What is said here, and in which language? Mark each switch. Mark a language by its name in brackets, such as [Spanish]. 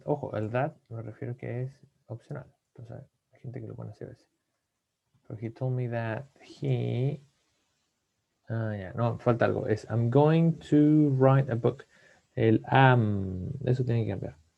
[Spanish] Ojo, el that me refiero que es opcional. Entonces, hay gente que lo pone así a veces. [English] So he told me that he [Spanish] no, falta algo. [English] Es I'm going to write a book. [Spanish] El eso tiene que cambiar.